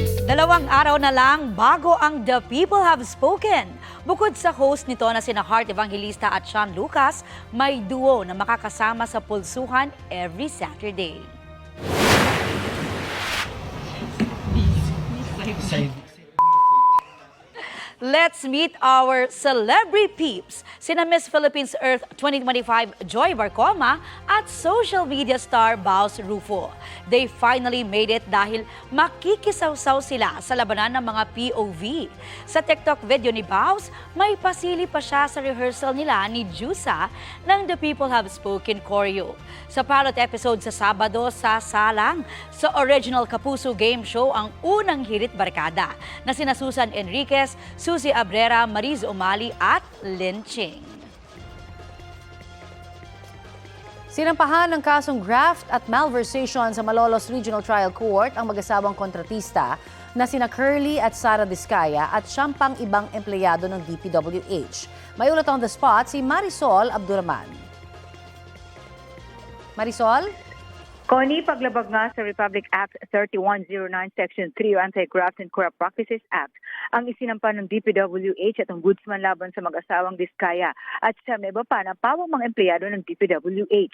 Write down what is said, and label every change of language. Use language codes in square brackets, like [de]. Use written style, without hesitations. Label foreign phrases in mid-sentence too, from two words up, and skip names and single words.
[tl] 2 araw na lang bago ang The People Have Spoken. Bukod sa host nito na sina Heart Evangelista at Sean Lucas, may duo na makakasama sa Pulsuhan [en] every Saturday. Let's meet our celebrity peeps, sina Miss Philippines Earth 2025 Joy Barcoma at social media star Baus Rufo. They finally made it [tl] dahil makikisawsaw sila sa labanan ng mga POV. Sa TikTok video ni Baus, may pasili pa siya sa rehearsal nila ni Jusa ng The People Have Spoken choreo. Sa pilot episode sa Sabado sa Salang, sa original Kapuso Game Show ang unang hirit barkada na sina Susan Enriquez, Susie Abrera, Mariz Umali at Lin Ching. Sinampahan ng kasong graft at malversation sa Malolos Regional Trial Court ang mag-asawang kontratista na sina Curly at Sara Discaya at siyang pang ibang empleyado ng DPWH. May ulat [en] on the spot [tl] si Marisol Abduraman. Marisol? Connie, paglabag nga sa Republic Act 3109 Section 3 o Anti-Graft and Corrupt Practices Act, ang isinampa ng DPWH at ang Goodsman laban sa mag-asawang Diskaya at sa may iba pa na pawang mga empleyado ng DPWH.